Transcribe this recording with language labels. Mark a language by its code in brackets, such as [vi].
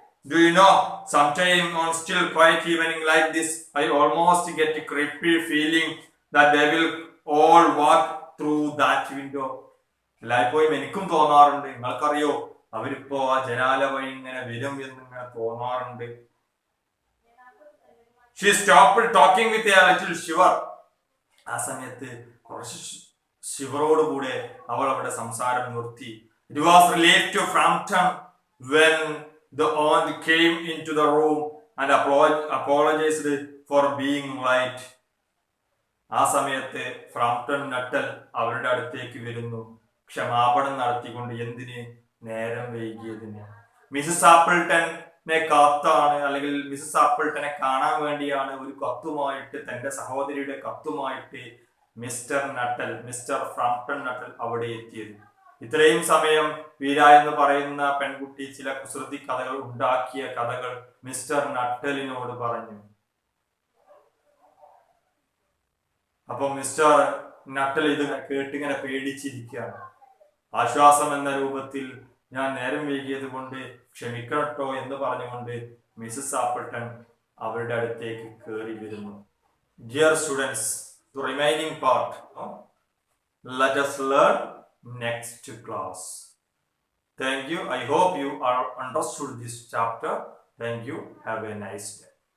[en] Do you know, sometime on still quiet evening like this, I almost get a creepy feeling that they will all walk through that window. [ml] എല്ലായ്പ്പോഴും എനിക്കും തോന്നാറുണ്ട്, നിങ്ങൾക്കറിയോ, അവരിപ്പോ ആ ജനാല വഴി ഇങ്ങനെ വരും എന്നിങ്ങനെ തോന്നാറുണ്ട്. [en] She stopped talking with a little shiver. [ml] ആ സമയത്ത് കുറച്ച് ശിവറോടുകൂടെ അവൾ അവിടെ സംസാരം നിർത്തി. [en] It was related to Frampton when the aunt came into the room and apologized for being late. [ml] ആ സമയത്ത് ഫ്രാംപ്ടൺ നട്ടൽ അവരുടെ അടുത്തേക്ക് വരുന്നു, ക്ഷമാപണം നടത്തിക്കൊണ്ട് എന്തിന് നേരം വൈകിയതിന്. മിസസ് ആപ്പിൾട്ടനെ കാത്താണ്, അല്ലെങ്കിൽ മിസസ് ആപ്പിൾട്ടനെ കാണാൻ വേണ്ടിയാണ് ഒരു കത്തുമായിട്ട്, തന്റെ സഹോദരിയുടെ കത്തുമായിട്ട് മിസ്റ്റർ ഫ്രാംപ്ടൺ നട്ടൽ അവിടെ എത്തിയത്. ഇത്രയും സമയം വീര എന്ന് പറയുന്ന പെൺകുട്ടി ചില കുസൃതി കഥകൾ ഉണ്ടാക്കിയ കഥകൾ മിസ്റ്റർ നട്ടലിനോട് പറഞ്ഞു. അപ്പൊ മിസ്റ്റർ നട്ടൽ ഇത് കേട്ടിങ്ങനെ പേടിച്ചിരിക്കുകയാണ്. ആശ്വാസം എന്ന രൂപത്തിൽ ഞാൻ നേരം വൈകിയത് കൊണ്ട് ക്ഷമിക്കട്ടോ എന്ന് പറഞ്ഞുകൊണ്ട് മിസസ് ആപ്പിൾട്ടൺ അവരുടെ അടുത്തേക്ക് കയറി വരുന്നു. [en] Dear students, the remaining part, let us learn next class. Thank you. I hope you are understood this chapter. Thank you. Have a nice day.